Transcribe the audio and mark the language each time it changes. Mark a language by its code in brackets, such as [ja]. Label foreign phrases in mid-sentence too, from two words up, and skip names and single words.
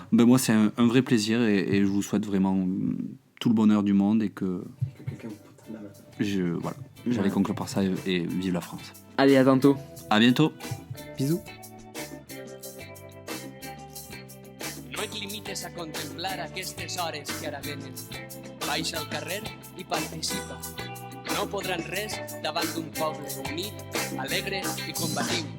[fr] Moi, c'est un vrai plaisir et je vous souhaite vraiment tout le bonheur du monde et que j'allais conclure par ça et vive la France. Allez, à tantôt. À bientôt. Bisous. [ca] No et limites a contemplar aquestes hores que ara venen. Baixa al carrer i participa. No podran res davant d'un poble unit, alegre i combatiu.